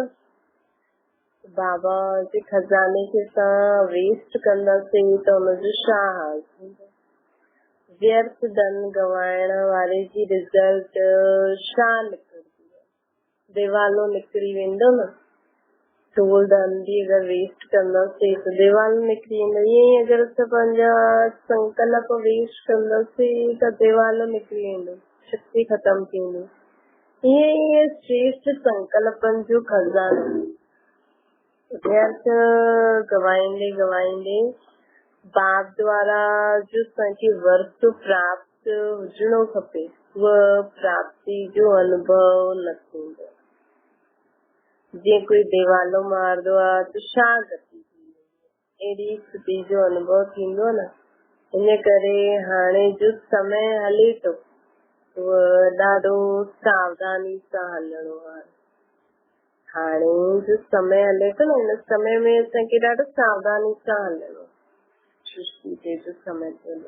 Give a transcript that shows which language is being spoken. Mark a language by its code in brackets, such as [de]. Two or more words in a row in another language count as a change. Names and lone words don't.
[sd] बाबा जे खजाने खे असां वेस्ट कंदासीं त हुनजो छा हाल थींदो? व्यर्थ धन गवाइण वारे जी रिज़ल्ट छा निकिरंदी? दिवालो निकिरी वेंदो न। ढोल धन भी अगर वेस्ट कंदासीं त दिवालो निकिरी वेंदो। ईअं ई अगर असां पंहिंजा संकल्प वेस्ट कंदासीं त दिवालो निकिरी वेंदो, शक्ति खत्म थी वेंदी। ईअं ई श्रेष्ठ संकल्पनि जो खजानो व्यर्थ गवाईंदे गवाईंदे बाप द्वारा जो असांखे वरत प्राप्त हुजणो खपे उहा प्राप्ति जो अनुभव न थींदो। जीअं कोई दिवालो मारंदो आहे त छा गति थींदी, अहिड़ी स्थिति जो अनुभव थींदो न। इन करे हाणे जो समय हले थो उहो ॾाढो सावधानी सां हलणो आहे। हाणे जो समय हले थो न, इन समय में असांखे ॾाढो सावधानी सां हलणो सृष्टि ते जो समय हले।